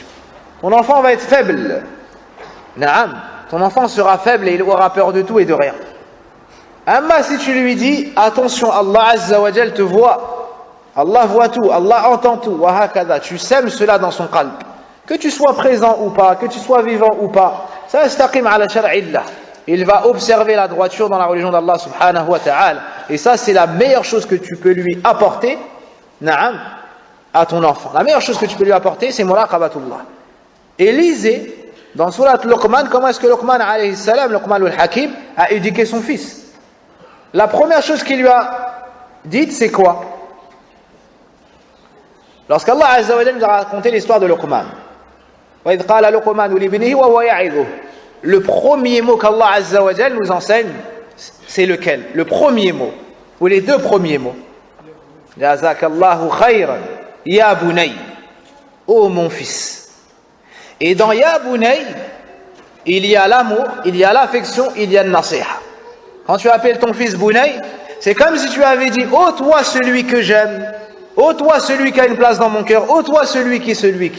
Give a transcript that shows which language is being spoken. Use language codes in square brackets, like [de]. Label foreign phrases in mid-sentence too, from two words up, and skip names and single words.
[fr] Ton enfant va être faible. Ton enfant sera faible et il aura peur de tout et de rien. Amma si tu lui dis, attention, [ar] الله عز وجل [fr] te voit, Allah voit tout, Allah entend tout, tu sèmes cela dans son qalb. Que tu sois présent ou pas, que tu sois vivant ou pas, ça [ar] استقم على شرع الله. [fr] Il va observer la droiture dans la religion d'Allah [ar] سبحانه وتعالى. [fr] Et ça, c'est la meilleure chose que tu peux lui apporter, à ton enfant. La meilleure chose que tu peux lui apporter, c'est muraqabatullah. Et lisez, dans Surat Luqman, comment est-ce que Luqman [ar] عليه السلام, [fr] Luqman al-Hakim, a éduqué son fils. La première chose qu'il lui a dite, c'est quoi? Lorsqu' [ar] الله عز وجل [fr] nous a raconté l'histoire de Luqman. [ar] وإذ قال لقمان لابنه وهو يعظه. [fr] Le premier mot qu' [ar] الله عز وجل [fr] nous enseigne, c'est lequel? Le premier mot, ou les deux premiers mots. [ar] جزاك الله خيرا يا بني, [fr] ô mon fils. Et dans [ar] يا بني, [fr] il y a l'amour, il y a l'affection, il y a le nasiha. Quand tu appelles ton fils bunay, c'est comme si tu avais dit, ô toi celui que j'aime, ô toi celui qui a une place dans mon cœur, ô toi celui qui.